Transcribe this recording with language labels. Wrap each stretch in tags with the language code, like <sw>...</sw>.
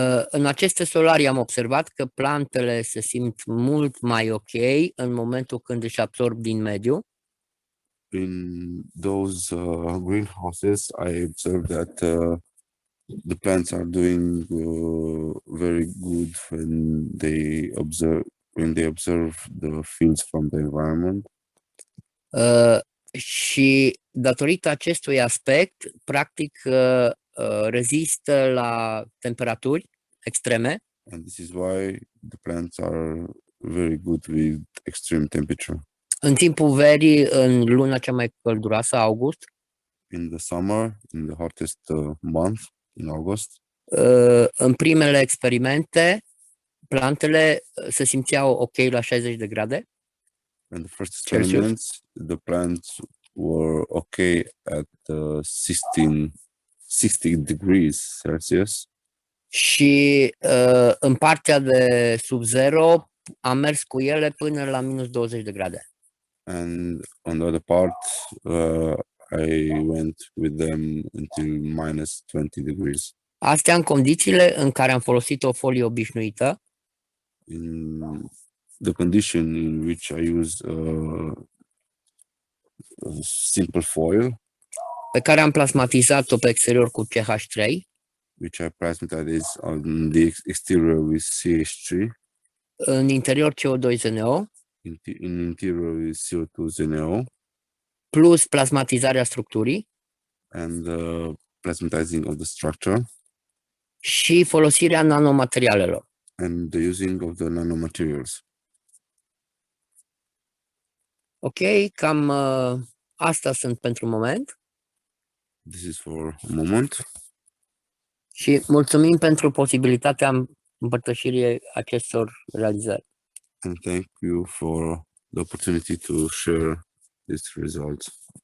<ro>În aceste solarii am observat că plantele se simt mult mai ok în momentul când își absorb din mediu</ro> <en>In those greenhouses, I observed that the plants are doing very good when they observe the fields from the environment.</en> <ro>și datorită acestui aspect, practic rezistă la temperaturi extreme</ro> <en>And this is why the plants are very good with extreme temperature.</en> <ro>în timpul verii, în luna cea mai călduroasă, august.</ro> <en>In the summer, in the hottest month, in August,</en> <ro>În primele experimente, plantele se simțeau ok la 60 de grade,</ro> <en>and the first</en> <ro>Celsius.</ro> <en>experiments, the plants were okay at 60 degrees Celsius.</en> <ro>și în partea de sub zero am mers cu ele până la minus 20 de grade.</ro> <en>And on the other part, I went with them until minus 20 degrees.</en> <ro>Astea în condițiile în care am folosit o folie obișnuită,</ro> <en>In the condition in which I use a simple foil,</en> <ro>pe care am plasmatizat-o pe exterior cu CH3,</ro> <en>which I plasmatized on the exterior with CH3,</en> <ro>în interior CO2-ZNO,</ro> <en>in interior with CO2-ZNO,</en> <ro>plus plasmatizarea structurii</ro> <en>and plasmatizing of the structure,</en> <ro>și folosirea nanomaterialelor.</ro> <en>and the using of the nanomaterials.</en> <ro>Ok, cam asta sunt pentru moment</ro> <en>This is for a moment.</en> <ro>și mulțumim pentru posibilitatea împărtășirii acestor realizări.</ro> <en>And thank you for the opportunity to share these results.</en>